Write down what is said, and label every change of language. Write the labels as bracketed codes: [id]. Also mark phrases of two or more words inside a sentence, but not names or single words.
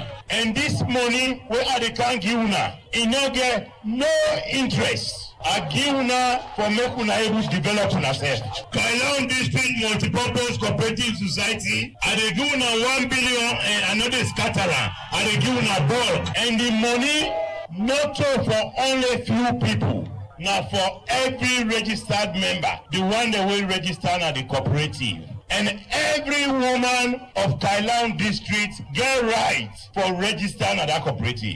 [pcm] And this money where I dey can give una, e no get no interest. I give una for make una able to develop una self. Kailam District Multipurpose Cooperative Society, I dey give una 1 billion and another scatterer. I dey give una bulk. And the money not for only few people. Now for every registered member, the one that will register at the cooperative. And every woman of Kailam District get right for registering at that cooperative.